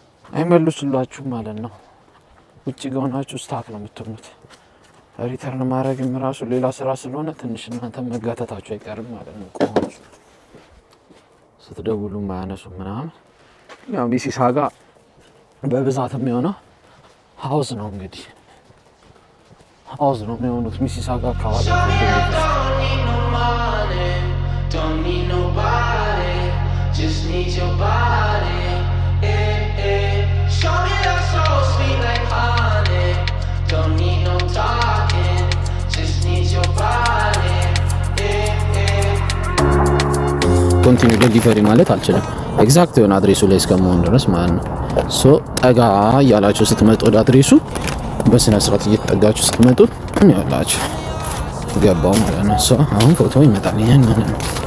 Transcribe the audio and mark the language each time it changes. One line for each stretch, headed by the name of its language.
Amharic: አይመልሱላችሁ ማለት ነው ውጪ ገውናችሁ ስታክ ነው የምትሆኑት ሪተርን ማድረግም ራሱ ሌላ ስራ ስለሆነ ትንሽ እናንተ መጋተታችሁ አይቀርም ማለት ነው ቆማችሁ ስትደውሉ ማያነሱ ምናምን ያው ሚሲሳጋ በብዛት የሚሆነው ሃውስ ነው እንግዲህ ሃውስ ነው የሚሆኑት ሚሲሳጋ አካባቢ
English: Don't need nobody, just need your body. Show me that soul sweet like honey. Don't need no talking, just need your body.
Amharic: Continue delivery ማለት አልችልም ኤግዛክት የሆነ አድሬሱ ላይ እስከመሆን ድረስ ማለት ነው ሶ ጠጋ ያላችሁ ስትመጡ ወደ አድሬሱ በስነ ስርዓት እየተጠጋችሁ ስትመጡ ያላችሁ ገባው ማለት ነው ሶ አሁን ፎቶ ይመጣልኛል ማለት ነው